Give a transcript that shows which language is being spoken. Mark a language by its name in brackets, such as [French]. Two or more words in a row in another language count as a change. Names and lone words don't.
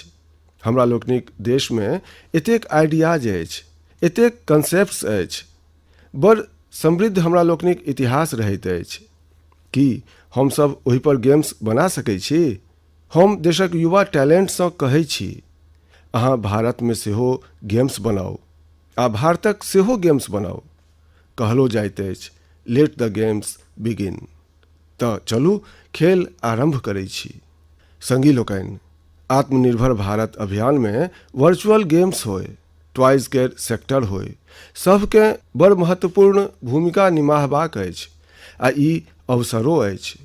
[Maithili] हमरा लोकनिक देशमे एतेक आइडियाज अछि, एतेक कंसेप्ट्स अछि, बड़ समृद्ध हमरा लोकनिक इतिहास रहैत अछि कि हमसभ ओहिपर गेम्स बना सकै छी। हम देशक युवा टैलेंटसँ कहै छी, अहाँ भारतमे सेहो गेम्स बनाउ आ भारतक सेहो गेम्स बनाउ। कहलो जाइत अछि, [English] let the games begin. [Maithili] तऽ चलू खेल आरम्भ करै छी। संगी लोकनि, आत्मनिर्भर भारत अभियानमे [English] virtual games [Maithili] होय, टॉयज केर सेक्टर होय, सभके बड़ महत्वपूर्ण भूमिका निभाहबाक अछि आ ई अवसरो अछि।